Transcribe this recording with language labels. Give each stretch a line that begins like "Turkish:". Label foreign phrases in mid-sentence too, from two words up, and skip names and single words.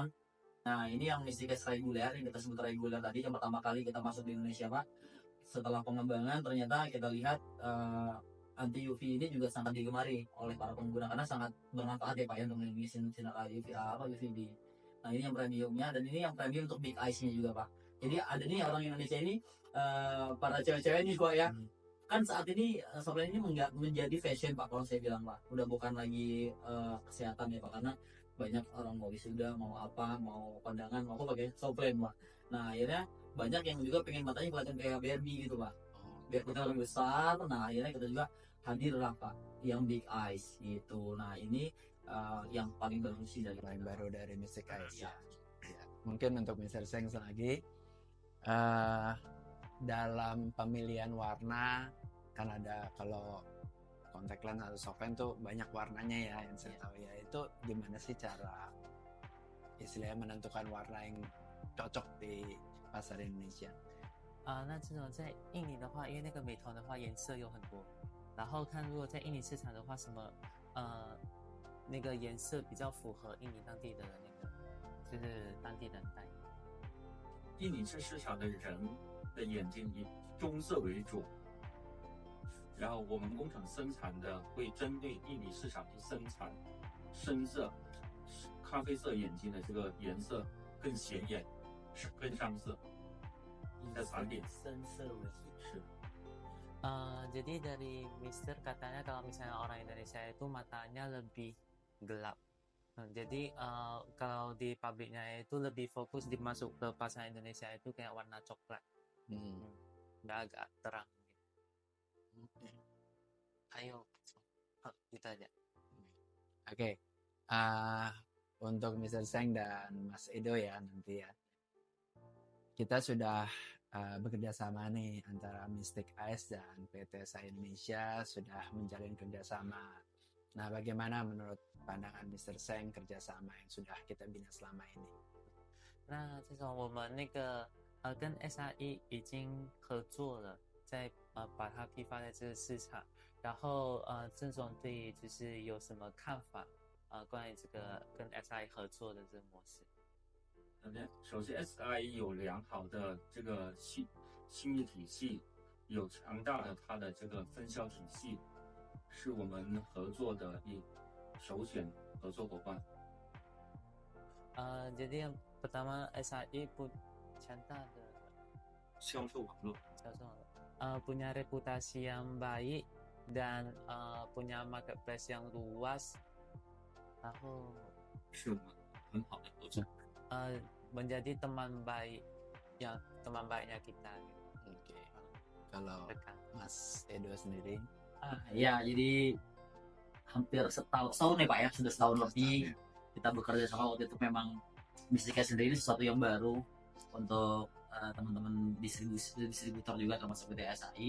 Indonesian: Nah, ini yang Mystic Eyes reguler, yang kita sebut reguler tadi, yang pertama kali kita masuk di Indonesia Pak. Setelah pengembangan ternyata kita lihat anti UV ini juga sangat digemari oleh para pengguna karena sangat bermanfaat ya Pak ya untuk melindungi sinar UVA UVB. Nah, ini yang premiumnya, dan ini yang premium untuk
English: big eyes-nya
Indonesian: juga Pak. Jadi ada nih orang Indonesia ini para cewek-cewek ini Pak ya. Kan saat ini sebenarnya ini menjadi fashion Pak, kalau saya bilang Pak. Udah bukan lagi kesehatan ya Pak, karena banyak orang mau wisuda, mau apa, mau kondangan, mau apa pakai softline Pak. Nah, akhirnya banyak yang juga pengen matanya kelihatan kayak Barbie gitu Pak, biar kita lebih besar. Nah, akhirnya kita juga hadir lah Pak yang
English: big eyes
Indonesian: gitu. Nah, ini yang paling baru sih dari Paling baru dari Mystic Eyes ya. ya. Mungkin untuk Mr. Seng lagi, dalam pemilihan warna kan ada, kalau
English: contact lens
Indonesian: atau
English: soft lens
Indonesian: tuh banyak warnanya ya, yang saya tahu ya. Itu gimana sih cara istilahnya menentukan warna yang cocok di pasar Indonesia?
Chinese: 那这种在印尼的话，因为那个美瞳的话颜色有很多，然后看如果在印尼市场的话，什么那个颜色比较符合印尼当地的那个，就是当地人戴。印尼这市场的人的眼睛以棕色为主，然后我们工厂生产的会针对印尼市场去生产深色、咖啡色眼睛的这个颜色更显眼、更上色的产品。深色为主。是。
Indonesian: Jadi dari Mister katanya kalau misalnya orang Indonesia itu matanya lebih gelap. Jadi kalau di pabriknya itu lebih fokus dimasuk ke pasar Indonesia itu kayak warna coklat, nggak agak terang. Ayo, gitu aja. Oke. Untuk Mr. Seng dan Mas Edo ya nanti ya. Kita sudah bekerja sama nih antara Mystic Ice dan PT SAI Indonesia sudah menjalin kerjasama. Nah, bagaimana menurut pandangan Mr. Seng kerjasama yang sudah kita bina selama ini?
Chinese: 那这种我们跟 SRE 已经合作了，在把它批发在这个市场。然后郑总对于就是有什么看法关于这个跟 SRE 合作的这个模式？首先 SIE 有良好的这个信誉体系，有强大的它的这个分销体系，是我们合作的首选合作伙伴。
Indonesian: Jadi yang pertama SIE Canta
Chinese: 销售网络，
Indonesian: punya reputasi yang baik dan punya marketplace yang luas,
Chinese: 然后是我们很好的合作。
Indonesian: menjadi teman baiknya kita. Oke. Kalau Mas Edo sendiri? Ya, jadi hampir setahun ya Pak ya, sudah setahun lebih kita bekerja sama. Waktu itu memang Mystic Ice sendiri sesuatu yang baru untuk teman-teman distributor juga termasuk PT SAI.